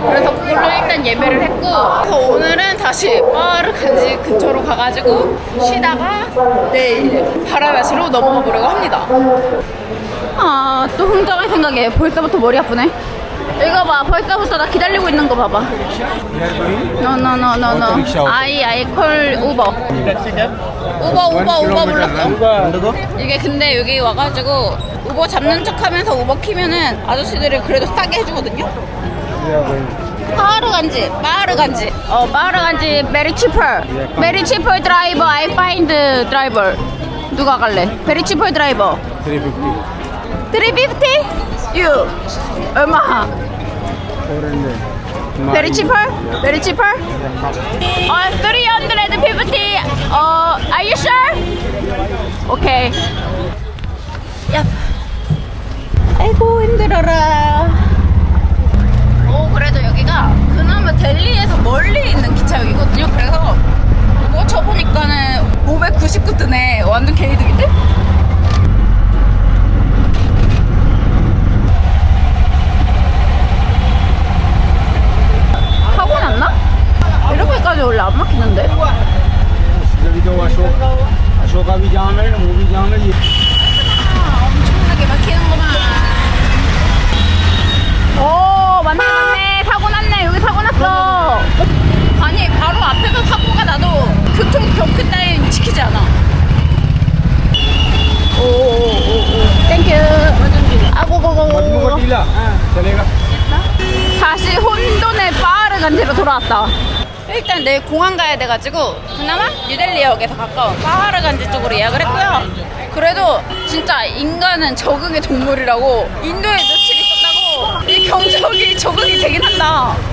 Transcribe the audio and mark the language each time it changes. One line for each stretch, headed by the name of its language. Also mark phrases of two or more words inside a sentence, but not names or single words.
Korean: 그래서 그걸로 일단 예매를 했고, 그래서 오늘은 다시 빠르간지 근처로 가가지고 쉬다가 내일 바라나시로 넘어가 보려고 합니다. 또 흥정할 생각에 볼 때부터 머리 아프네. 이거 봐, 벌써부터 나 기다리고 있는 거 봐봐.
English: No. I call Uber.
Korean: 우버 불렀어. 이게 근데 여기 와가지고 우버 잡는 척하면서 우버 키면은 아저씨들이 그래도 싸게 해주거든요.
English: 빠르간지. 빠르간지 very cheaper. Very cheaper driver. I find driver.
Korean: 누가 갈래?
English: Very cheaper driver. 350? You. 얼마? Very cheaper? Very cheaper? 350. Are you sure?
Korean: Okay. 야. 아이고 힘들어라. 그래도 여기가 그나마 델리에서 멀리 있는 기차역이거든요. 그래서 뭐 쳐보니까는 599 뜨네. 완전 개이득인데? 사고 났나? 이렇게까지 원래 안 막히는데?
Hindi: अशोका भी जाम है वो भी जाम है ये
Korean: 엄청나게 막히는구만. 오, 맞네. 사고 났네. 여기 사고 났어. 아니, 바로 앞에서 사고가 나도 교통 경계 따윈 지키지 않아. 오. 땡큐. 아고고고.
Hindi: टीला चलेगा
Korean: 다시 혼돈의 빠르간지로 돌아왔다. 일단 내일 공항 가야 돼가지고 그나마 뉴델리역에서 가까운 빠르간지 쪽으로 예약을 했고요. 그래도 진짜 인간은 적응의 동물이라고 인도에 며칠 있었다고 이 경적이 적응이 되긴 한다.